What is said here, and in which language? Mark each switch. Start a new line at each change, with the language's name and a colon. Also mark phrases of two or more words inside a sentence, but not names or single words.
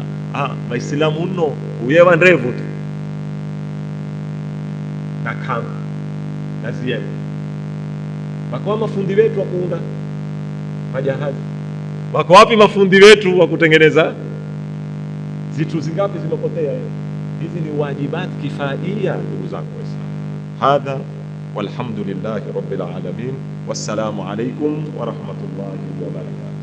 Swahili: Waislamu nno uyewa ndevu tu na kama na zieni. Wako mafundi wetu wa kuunda majahazi? Wako wapi mafundi wetu wa kutengeneza? Zitu zingapi zimepotea? Hizi ni
Arabic: واجبات كفائية,
Swahili: ndugu zangu Waislamu.
Arabic: هذا والحمد لله رب العالمين، والسلام عليكم ورحمة الله وبركاته.